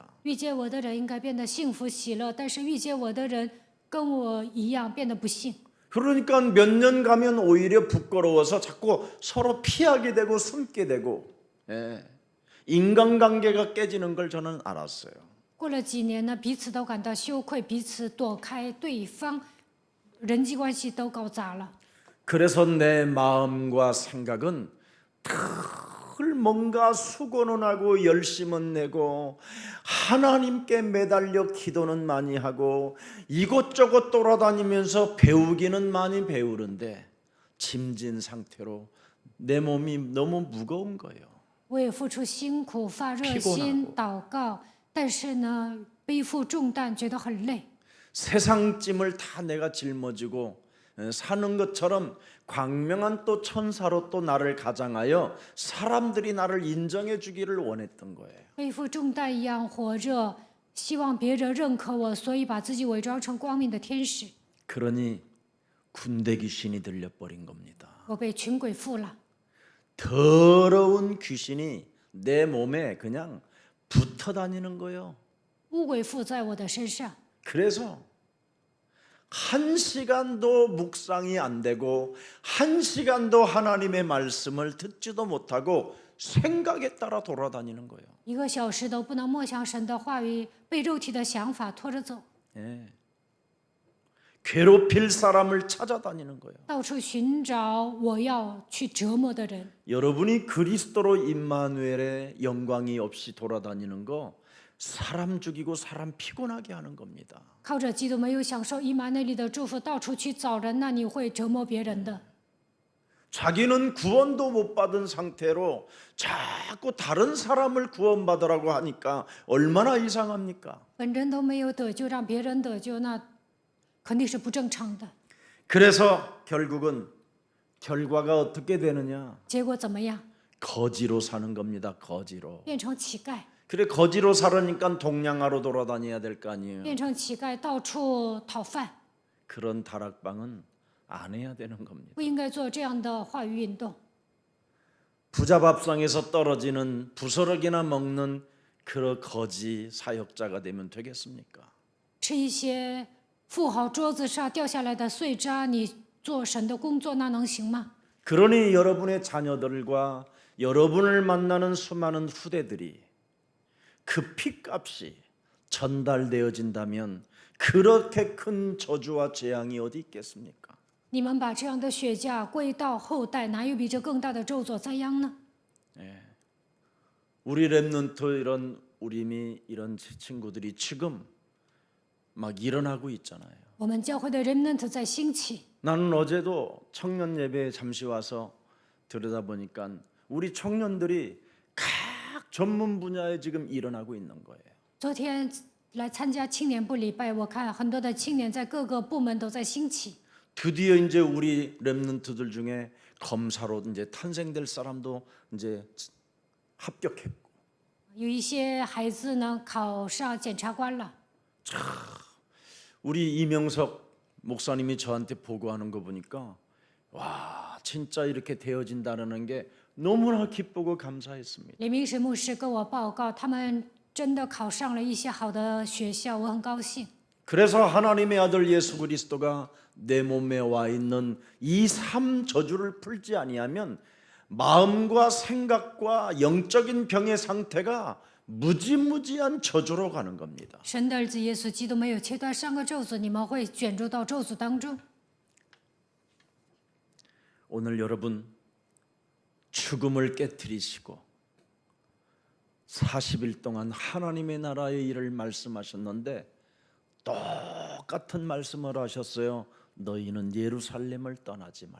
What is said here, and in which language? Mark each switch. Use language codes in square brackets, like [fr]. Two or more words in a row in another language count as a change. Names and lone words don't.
[zh] 遇见我的人应该变得幸福喜乐，但是遇见我的人跟我一样变得不幸。 [ko] 그러니까 몇 년 가면 오히려 부끄러워서 자꾸 서로 피하게 되고 숨게 되고 인간관계가 깨지는 걸 저는 알았어요. [zh] 过了几年呢，彼此都感到羞愧，彼此躲开对方，人际关系都搞砸了。 [ko] 그래서 내 마음과 생각은 늘 뭔가 수고는 하고 열심은 내고 하나님께 매달려 기도는 많이 하고 이곳저곳 돌아다니면서 배우기는 많이 배우는데 짐진 상태로 내 몸이 너무 무거운 거예요. [zh] 我也付出辛苦，发热 [ko] 피곤하고 [zh] 心祷告，但是呢，背负重担，觉得很累。 [ko] 세상 짐을 다 내가 짊어지고 사는 것처럼 광명한 또 천사로 또 나를 가장하여 사람들이 나를 인정해 주기를 원했던 거예요. [zh] 背负重担一样活着，希望别人认可我，所以把自己伪装成光明的天使。 [ko] 그러니 군대 귀신이 들려버린 겁니다. [zh] 我被群鬼附了， [ko] 더러운 귀신이 내 몸에 그냥 붙어 다니는 거예요. [zh] 污鬼附在我的身上。 [ko] 그래서 한 시간도 묵상이 안 되고 한 시간도 하나님의 말씀을 듣지도 못하고 생각에 따라 돌아다니는 거예요. [zh] 1 个小时都不能默想神的话语，被肉体的想法拖着走， [ko] 예. 괴롭힐 사람을 찾아다니는 거예요. [zh] 到处寻找我要去折磨的人。 [ko] 여러분이 그리스도로 임마누엘의 영광이 없이 돌아다니는 거 사람 죽이고 사람 피곤하게 하는 겁니다. [zh] 靠着基督没有享受以马内利的祝福，到处去找人，那你会折磨别人的。 [ko] 자기는 구원도 못 받은 상태로 자꾸 다른 사람을 구원받으라고 하니까 얼마나 이상합니까? [zh] 本人都没有得救，让别人得救，那肯定是不正常的。 [ko] 그래서 결국은 결과가 어떻게 되느냐? [zh] 结果怎么样？ [ko] 거지로 사는 겁니다. 거지로. [zh] 变成乞丐， [ko] 그래 거지로 살으니까 동양하러 돌아다녀야 될 거 아니에요. [zh] 变成乞丐，到处讨饭， [ko] 그런 다락방은 안 해야 되는 겁니다. [zh] 不应该做这样的话语运动。 [ko] 부자 밥상에서 떨어지는 부스러기나 먹는 그런 거지 사역자가 되면 되겠습니까? [zh] 吃一些富豪桌子上掉下来的碎渣，你做神的工作，那能行吗？ [ko] 그러니 여러분의 자녀들과 여러분을 만나는 수많은 후대들이 그 피값이 전달되어진다면 그렇게 큰 저주와 재앙이 어디 있겠습니까? [zh] 你们把这样的血价归到后代，哪有比这更大的咒诅灾殃呢？ [ko] 우리 랩런트 이런 친구들이 지금 막 일어나고 있잖아요. [zh] 我们教会的 remnant 在兴起。 [ko] 나는 어제도 청년 예배에 잠시 와서 들여다보니까 우리 청년들이 각 전문 분야에 지금 일어나고 있는 거예요. [zh] 昨天来参加青年部礼拜，我看很多的青年在各个部门都在兴起。 [ko] 드디어 이제 우리 랩런트들 중에 검사로 이제 탄생될 사람도 이제 합격했고 [zh] 有一些孩子呢考上检察官了。 [ko] 우리 이명석 목사님이 저한테 보고하는 거 보니까 와 진짜 이렇게 되어진다는 게 너무나 기쁘고 감사했습니다. [zh] 李明石牧师跟我报告，他们真的考上了一些好的学校，我很高兴。 [ko] 그래서 하나님의 아들 예수 그리스도가 내 몸에 와 있는 이 삶 저주를 풀지 아니하면 마음과 생각과 영적인 병의 상태가 무지무지한 저주로 가는 겁니다. [zh] 神的儿子耶稣基督没有切断上个咒诅，你们会卷入到咒诅当中。 [ko] 오늘 여러분 죽음을 깨트리시고 40일 동안 하나님의 나라의 일을 말씀하셨는데 똑같은 말씀을 하셨어요. 너희는 예루살렘을 떠나지 말라.